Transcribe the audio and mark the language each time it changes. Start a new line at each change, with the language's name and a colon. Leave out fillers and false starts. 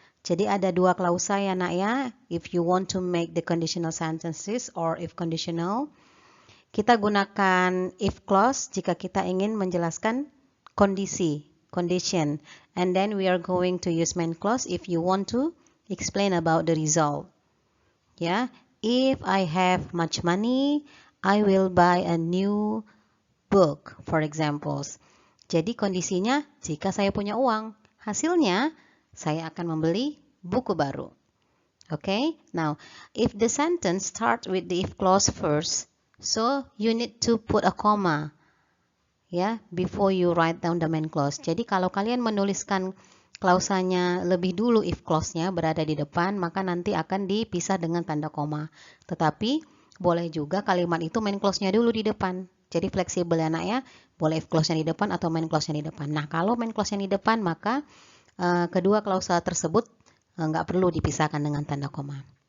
Indonesian: Jadi ada dua klausa ya nak ya.
English: If you want to make the conditional sentences or if conditional,
Indonesian: kita gunakan if clause jika kita ingin menjelaskan kondisi, condition.
English: And then we are going to use main clause if you want to explain about the result. Ya, if I have much money, I will buy a new book, for example.
Indonesian: Jadi kondisinya jika saya punya uang, hasilnya saya akan membeli buku baru.
English: Okay, now if the sentence start with the if clause first, so you need to put a comma ya before you write down the main clause.
Indonesian: Jadi kalau kalian menuliskan klausanya lebih dulu if clause-nya berada di depan, maka nanti akan dipisah dengan tanda koma. Tetapi boleh juga kalimat itu main clause-nya dulu di depan. Jadi fleksibel ya nak ya, boleh if clause-nya di depan atau main clause-nya di depan. Nah kalau main clause-nya di depan maka kedua klausa tersebut nggak perlu dipisahkan dengan tanda koma.